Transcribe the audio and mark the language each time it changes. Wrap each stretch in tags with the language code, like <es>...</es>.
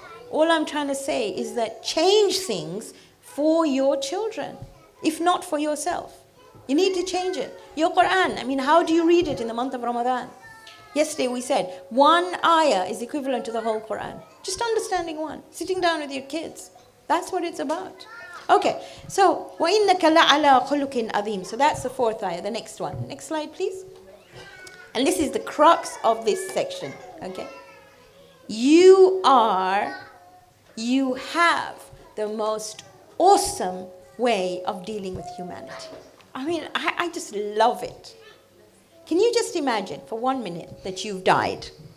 <en>All I'm trying to say is that change things for your children, if not for yourself. You need to change it. Your Quran, I mean, how do you read it in the month of Ramadan? Yesterday we said, one ayah is equivalent to the whole Quran. Just understanding one, sitting down with your kids. That's what it's about.</en> <ar>Okay, so, وَإِنَّكَ لَعَلَىٰ خُلُقٍ عَظِيمٍ.</ar> <en>So that's the fourth ayah, the next one. Next slide, please. And this is the crux of this section, okay? You have the most awesome way of dealing with humanity. I mean, I just love it. Can you just imagine for 1 minute that you've died?</en>